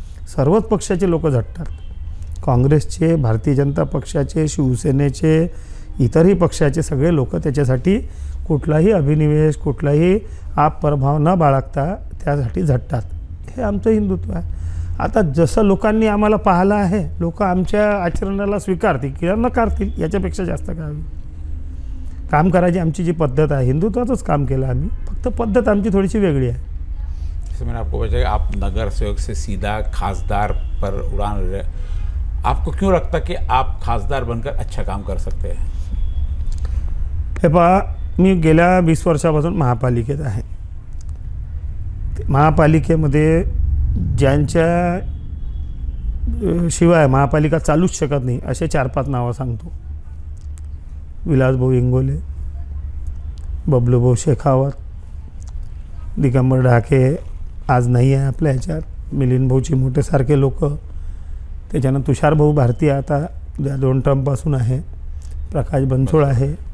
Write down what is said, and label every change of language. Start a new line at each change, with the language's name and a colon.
Marathi: सर्वच पक्षाचे लोक झटतात. काँग्रेसचे, भारतीय जनता पक्षाचे, शिवसेनेचे, इतरही पक्षाचे सगळे लोक त्याच्यासाठी कुठलाही अभिनिवेश, कुठलाही आपप्रभाव न बाळगता त्यासाठी झटतात. हे आमचं हिंदुत्व आहे. आता जसं लोकांनी आम्हाला पाहिलं आहे, लोक आमच्या आचरणाला स्वीकारतील किंवा नकारतील, याच्यापेक्षा जास्त काय होईल. काम करायची आमची जी पद्धत आहे, हिंदुत्वाचंच काम केलं आम्ही, फक्त पद्धत आमची थोडीशी वेगळी आहे.
Hindi: जैसे मैंने आपको बताया, आप नगर सेवक से सीधा खासदार पर उड़ान रहे, आपको क्यों लगता कि आप खासदार बनकर अच्छा काम कर सकते हैं?
Marathi: हे पहा, मी गेल्या 20 वर्षापासून महापालिकेत आहे. महापालिकेमध्ये ज्यांच्या शिवाय महापालिका चालूच शकत नाही असे 4-5 नावं सांगतो. विलासभाऊ इंगोले, बबलूभाऊ शेखावत, दिगंबर ढाके आज नाही आहे आपल्या ह्याच्यात, मिलिंदभाऊ चिमोटेसारखे लोक, त्याच्यानं तुषारभाऊ भारती आता 2 टर्मपासून आहे, प्रकाश बनसोड आहे.